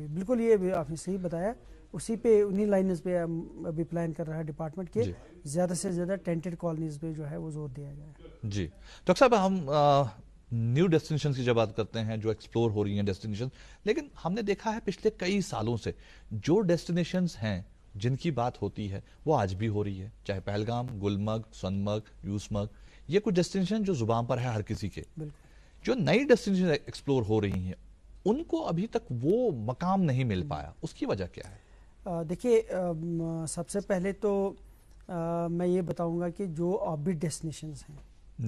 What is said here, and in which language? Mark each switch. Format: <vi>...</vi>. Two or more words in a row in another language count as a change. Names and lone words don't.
<ur>بالکل یہ بھی آپ نے صحیح بتایا. اسی پہ انہی لائنز پہ ابھی پلان کر رہا ہے ڈپارٹمنٹ کے زیادہ سے زیادہ</ur> <en>tented colonies</en> <ur>پہ جو ہے وہ زور دیا جائے. جی ڈاکٹر صاحب، ہم</ur> <en>new destinations</en> <ur>کی جب بات کرتے ہیں جو ایکسپلور ہو رہی ہیں ڈیسٹینیشن، لیکن ہم نے دیکھا ہے پچھلے کئی سالوں سے جو ڈیسٹینیشنز ہیں جن کی بات ہوتی ہے وہ آج بھی ہو رہی ہے، چاہے پہلگام، گلمرگ، سونمرگ، یوسمرگ، یہ کچھ ڈیسٹینیشن جو زبان پر ہے ہر کسی کے. جو نئی</ur> <en>destination explore</en> <ur>ہو رہی ہیں ان کو ابھی تک وہ مقام نہیں مل پایا، اس کی وجہ کیا ہے؟ دیکھیے، سب سے پہلے تو میں یہ بتاؤں گا کہ جو</ur> <en>offbeat destinations</en> <ur>ہیں</ur>